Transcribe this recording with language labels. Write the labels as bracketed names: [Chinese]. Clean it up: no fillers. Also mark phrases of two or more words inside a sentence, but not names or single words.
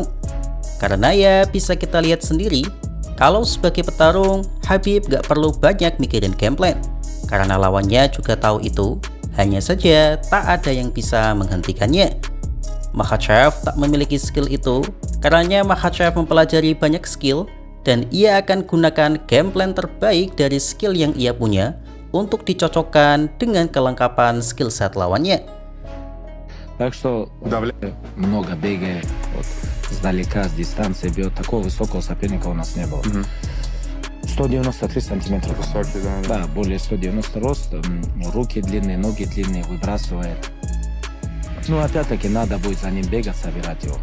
[Indonesian] Karena ya bisa kita lihat sendiri, kalau sebagai petarung, Khabib gak perlu banyak mikirin [English] game plan, [Indonesian] karena lawannya juga tahu itu, hanya saja tak ada yang bisa menghentikannya. Makhachev tak memiliki skill itu, karena Makhachev mempelajari banyak skill, dan ia akan gunakan [English] game plan [Indonesian] terbaik dari skill yang ia punya untuk dicocokkan dengan kelengkapan [English] skill set [Indonesian] lawannya. [Russian] Так что много бегает, вот, сдалека, с дистанции бьет. Такого высокого соперника у нас не было. 193 сантиметра. Высокий, да. Да, более 190 рост, руки длинные, ноги длинные, выбрасывает. Ну, опять-таки, надо будет за ним бегать, собирать его.